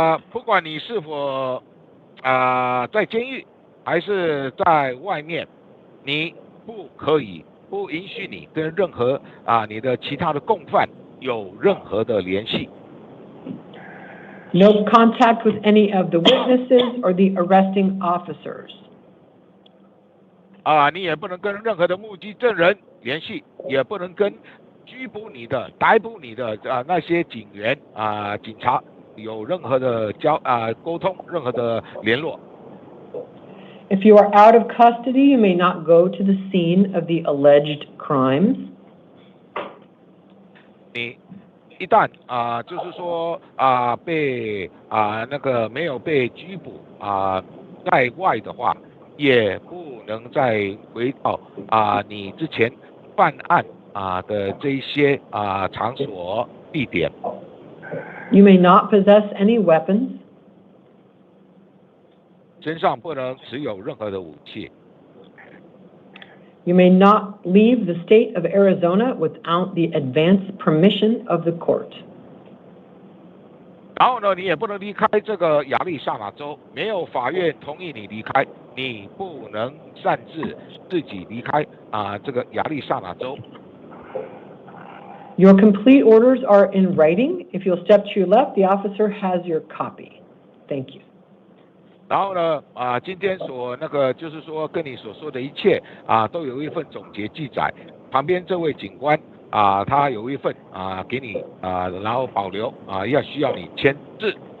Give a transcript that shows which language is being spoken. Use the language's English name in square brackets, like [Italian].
[Chinese] 不管你是否在监狱还是在外面，你不允许你跟任何你的其他的共犯有任何的联系。 [English] No contact with any of the witnesses or the arresting officers. [Chinese] 你也不能跟任何的目击证人联系，也不能跟拘捕你的、逮捕你的那些警员警察有任何的沟通、任何的联络。 [English] If you are out of custody, you may not go to the scene of the alleged crimes. [Chinese] 你一旦就是说被那个没有被拘捕在外的话，也不能再回到你之前犯案的这一些场所地点。 [English] You may not possess any weapons. [Chinese] 身上不能持有任何的武器。 [English] You may not leave the state of Arizona without the advance permission of the court. [Chinese] 然后呢，你也不能离开这个亚利桑那州，没有法院同意你离开，你不能擅自自己离开这个亚利桑那州。 [English] Your complete orders are in writing. If you'll step to your left, the officer has your copy. Thank you. [Chinese] 然后呢，今天那个就是说跟你所说的一切都有一份总结记载。旁边这位警官他有一份给你然后保留需要你签字。